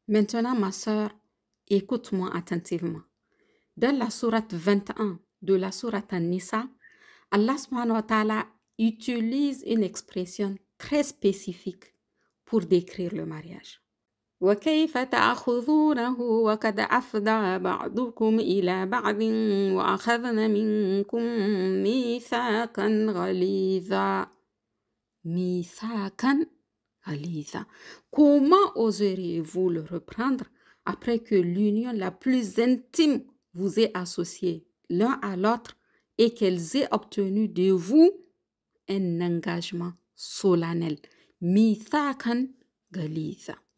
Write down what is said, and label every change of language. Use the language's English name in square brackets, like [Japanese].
[French] Maintenant, ma sœur, écoute-moi attentivement. Dans la sourate 21 de la sourate An-Nisa, Allah [Arabic] subhanahu wa ta'ala [French] utilise une expression très spécifique pour décrire le mariage. [Arabic] وكيف تأخذونه وقد أفضى بعضكم إلى بعض وأخذن منكم ميثاقا غليظا. ميثاقا غليظا. [French] Comment oseriez-vous le reprendre après que l'union la plus intime vous ait associé l'un à l'autre et qu'elles aient obtenu de vous un engagement solennel. [Arabic] ميثاقا غليظا.